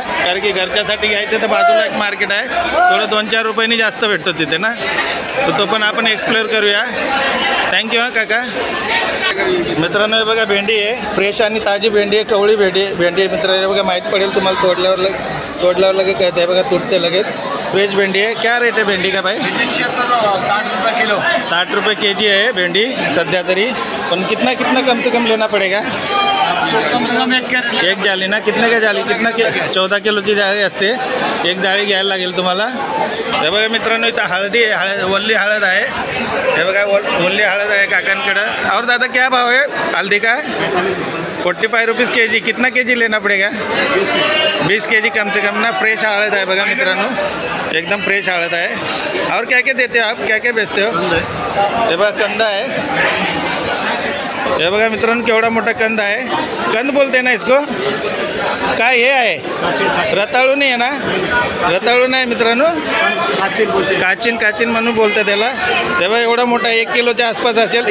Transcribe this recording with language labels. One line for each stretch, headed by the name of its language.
Marathi: कारण की घरच्यासाठी घ्यायचं तर बाजूला एक मार्केट आहे, थोडं 2-4 रुपयांनी जास्त भेटतो तिथे ना. तर तो पण आपण एक्सप्लोअर करूया. थँक्यू हां काका. मित्रांनो हे बघा भेंडी आहे, फ्रेश आणि ताजी भेंडी आहे, कवळी भेंडी आहे मित्रांनो. बघा माहीत पडेल तुम्हाला तोडल्यावर लगेच कळते. बघा तुटते लगेच.
Hindi: फ्रेश भेंडी है. क्या रेट है भेंडी का भाई? 60 रुपये किलो. 60 रुपये के जी है भेंडी
Marathi: सध्या तरी. पण
Hindi: कितना कम से कम लेना पड़ेगा? कम से कम एक जाली ना. कितने का जाली?
Marathi: 14 किलोची जाळी असते. एक जाळी घ्यायला लागेल तुम्हाला. हे बघा मित्रांनो इथं हळदी आहे, वल्ली हळद आहे. हे बघा वल्ली हळद आहे काकांकडं.
Hindi: और दादा क्या भाव है हल्दी का? 45 रुपीज़ के जी. कितना के जी लेना पड़ेगा? 20 के जी कम से कम ना.
Marathi: फ्रेश हळद आहे बघा मित्रांनो, एकदम फ्रेश हळद आहे.
Hindi: और क्या क्या देते हो आप? क्या क्या बेचते हो?
Marathi: हे बघा कंद आहे. हे बघा मित्रांनो केवढा मोठा कंद आहे.
Hindi: कंद बोलते ना इसको?
Marathi: काय हे आहे? रताळू नाही आहे ना? रताळू नाही मित्रांनो, काचिन म्हणून बोलतात त्याला. तेव्हा एवढा मोठा 1 किलोच्या आसपास असेल.